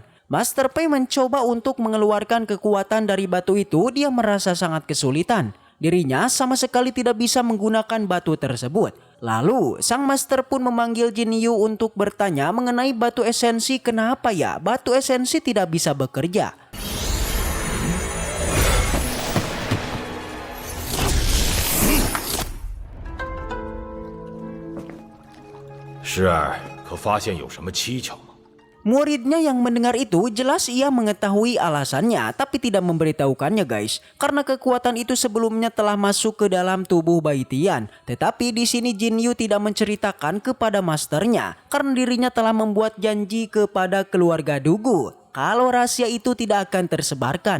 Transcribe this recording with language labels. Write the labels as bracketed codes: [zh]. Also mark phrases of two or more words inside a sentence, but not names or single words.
[id] Master Pai mencoba untuk mengeluarkan kekuatan dari batu itu, dia merasa sangat kesulitan. Dirinya sama sekali tidak bisa menggunakan batu tersebut. Lalu sang Master pun memanggil Jin Yu untuk bertanya mengenai batu esensi, kenapa ya batu esensi tidak bisa bekerja. [zh] 师儿，可发现有什么蹊跷吗？ [id] Muridnya yang mendengar itu jelas ia mengetahui alasannya tapi tidak memberitahukannya guys. Karena kekuatan itu sebelumnya telah masuk ke dalam tubuh Baitian. Tetapi di sini Jin Yu tidak menceritakan kepada masternya karena dirinya telah membuat janji kepada keluarga Dugu kalau rahasia itu tidak akan tersebarkan.